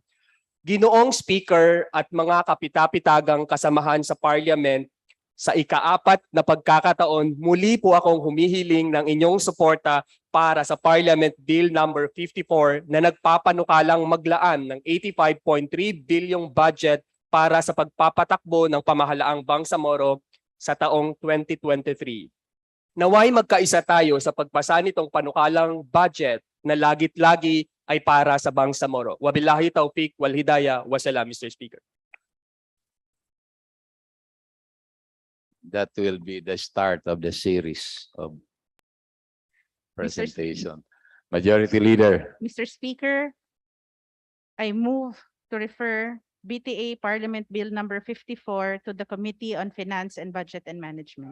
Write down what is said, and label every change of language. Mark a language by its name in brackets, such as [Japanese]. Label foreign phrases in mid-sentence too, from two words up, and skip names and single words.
[Filipino] Ginoong Speaker at mga kapitapitagang kasamahan sa Parliament, sa ikaapat na pagkakataon, muli po akong humihiling ng inyong suporta para sa [English] Parliament Bill number 54 [Filipino] na nagpapanukalang maglaan ng 85.3 bilyong budget para sa pagpapatakbo ng pamahalaang Bangsamoro sa taong 2023. Naway magkaisa tayo sa pagpasa nitong panukalang budget na lagit-lagi ay para sa Bangsamoro. [Arabic] وبالله التوفيق والهداية. Wassalam, [English] Mr. Speaker. That will be the start of the series of presentation. Majority Leader. Mr. Speaker, I move to refer BTA Parliament Bill number 54 to the Committee on Finance and Budget and Management.